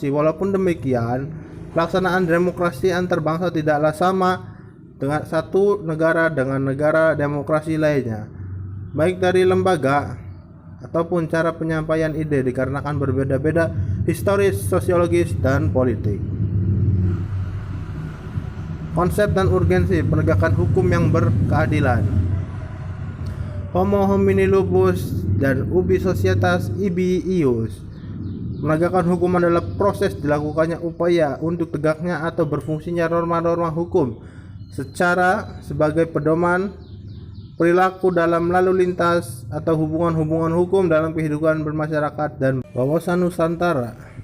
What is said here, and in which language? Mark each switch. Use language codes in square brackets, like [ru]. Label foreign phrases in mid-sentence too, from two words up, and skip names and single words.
[id] Walaupun demikian, pelaksanaan demokrasi antar bangsa tidaklah sama dengan satu negara dengan negara demokrasi lainnya, baik dari lembaga ataupun cara penyampaian ide, dikarenakan berbeda-beda historis, sosiologis, dan politik. Konsep dan urgensi penegakan hukum yang berkeadilan. [la] Homo homini lupus dan ubi societas ibi ius. [id] Menegakkan hukum adalah proses dilakukannya upaya untuk tegaknya atau berfungsinya norma-norma hukum sebagai pedoman perilaku dalam lalu lintas atau hubungan-hubungan hukum dalam kehidupan bermasyarakat dan wawasan Nusantara.